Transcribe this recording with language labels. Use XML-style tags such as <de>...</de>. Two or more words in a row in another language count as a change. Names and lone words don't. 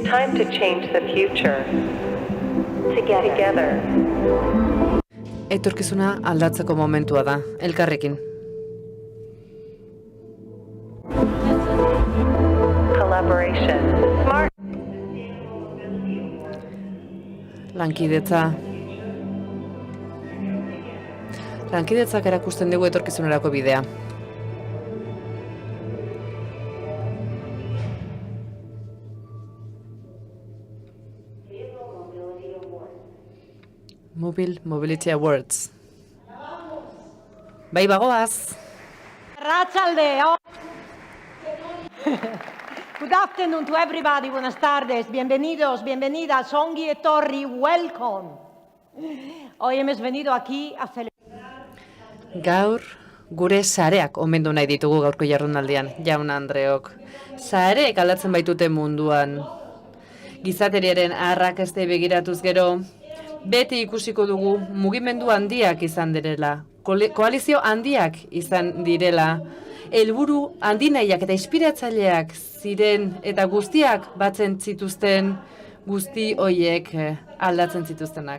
<en>time to change the future. Together.</en> <eu>Etorkizuna aldatzeko momentua da, elkarrekin.</eu> <en>Collaboration. Smart.</en> <eu>Lankidetzak erakusten dugu etorkizunerako bidea.</eu> <en>Mobility Awards.</en> <eu>Bai bagoaz. Arratsalde.</eu> <en>Good afternoon to everybody.</en> <es>Buenas tardes. Bienvenidos, bienvenidas.</es> <eu>Ongi etorri, welcome.</eu> <es>Hoy hemos venido aquí a celebrar.</es> <eu>Gaur gure sareak omendu nahi ditugu gaurko jardunaldian, jaun Andreok. Sareek aldatzen baitute munduan. Gizateriaren arrakastei begiratuz gero, beti ikusiko dugu mugimendu handiak izan direla, koalizio handiak izan direla, helburu handinaiak eta inspiratzaileak ziren eta guztiak batzen zituzten, guzti hoiek aldatzen zituztenak.</eu>